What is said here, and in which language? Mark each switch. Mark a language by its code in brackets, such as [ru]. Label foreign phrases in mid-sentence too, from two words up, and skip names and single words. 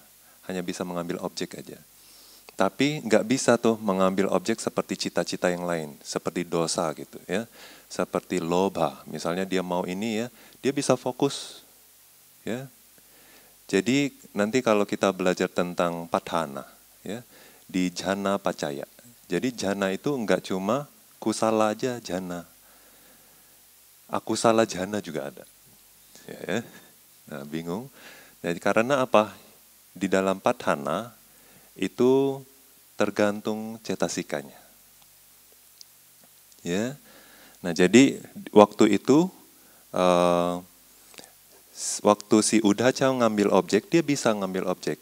[id] Hanya bisa mengambil objek aja. Tapi nggak bisa tuh mengambil objek seperti cita-cita yang lain, seperti dosa gitu ya, seperti lobha. Misalnya dia mau ini ya, dia bisa fokus ya. Jadi nanti kalau kita belajar tentang padhana ya, di [pi] jhana pacaya. [id] Jadi jhana itu nggak cuma kusala aja jhana, [pi] akusala jhana [id] juga ada. Ya. Nah, bingung. Jadi karena apa? Di dalam padhana itu tergantung cetasikanya. Ya. Nah, jadi waktu itu waktu si udhaca ngambil objek, dia bisa ngambil objek.